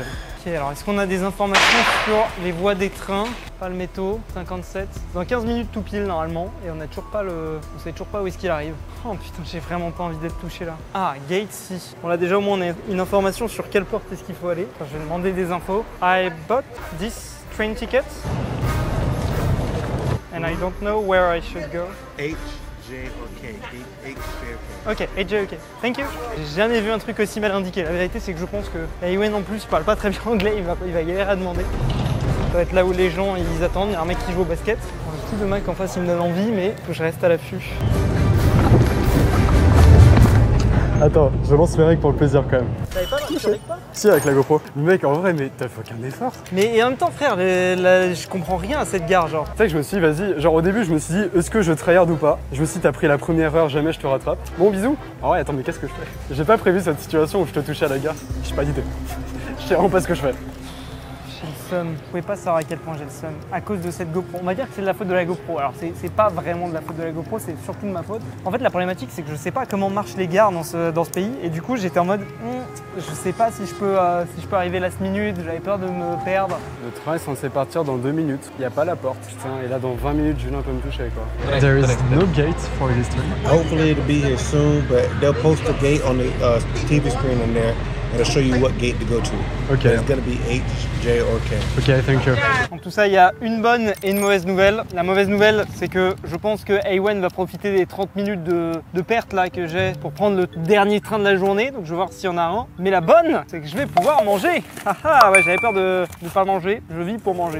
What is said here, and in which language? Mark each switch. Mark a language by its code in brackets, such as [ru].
[fr] Ok, alors est-ce qu'on a des informations sur les voies des trains? Pas le métro, 57. Dans 15 minutes tout pile normalement, et on a toujours pas on sait toujours pas où est-ce qu'il arrive. Oh putain, j'ai vraiment pas envie d'être touché là. Ah, gate C. On a déjà au moins une information sur quelle porte est-ce qu'il faut aller. Enfin, je vais demander des infos. [en] I bought this train ticket. And I don't know where I should go. H, J, or K. H, J, or K. Ok, AJ, ok. Thank you. [fr] J'ai jamais vu un truc aussi mal indiqué. La vérité, c'est que je pense que Ewen en plus, il parle pas très bien anglais, il va galérer à demander. Ça va être là où les gens ils attendent. Il y a un mec qui joue au basket. Un petit de mec en face, il me donne envie, mais faut que je reste à l'affût. Attends, je lance mes règles pour le plaisir quand même. T'avais pas tu savais pas? Si, avec la GoPro. Le mec, en vrai, mais t'as fait aucun effort. Mais et en même temps, frère, je comprends rien à cette gare, genre. Tu sais que je me suis dit, vas-y, genre au début, je me suis dit, est-ce que je tryhard ou pas? Je me suis dit, t'as pris la première heure, jamais je te rattrape. Bon, bisous. Ah ouais, attends, mais qu'est-ce que je fais? J'ai pas prévu cette situation où je te touchais à la gare. J'ai pas d'idée. Je sais vraiment pas ce que je fais. J'ai le seum. Vous pouvez pas savoir à quel point j'ai le seum. À cause de cette GoPro. On va dire que c'est de la faute de la GoPro. Alors, c'est pas vraiment de la faute de la GoPro, c'est surtout de ma faute. En fait, la problématique, c'est que je sais pas comment marchent les gares dans ce pays. Et du coup, j'étais en mode, je sais pas si je peux arriver last minute. J'avais peur de me perdre. Le train est censé partir dans 2 minutes. Il y a pas la porte. Putain, et là, dans 20 minutes, Julien peut me toucher, quoi. [en] There is no gate for this train. Hopefully it'll be here soon, but they'll post a gate on the TV screen in there. It'll show you what gate to go to. Okay. It's gonna be H, J, or K. Ok, thank you. [fr] Donc tout ça, il y a une bonne et une mauvaise nouvelle. La mauvaise nouvelle, c'est que je pense que Ewen va profiter des 30 minutes de perte là que j'ai pour prendre le dernier train de la journée. Donc je vais voir s'il y en a un. Mais la bonne, c'est que je vais pouvoir manger. Ah ouais, j'avais peur de ne pas manger. Je vis pour manger.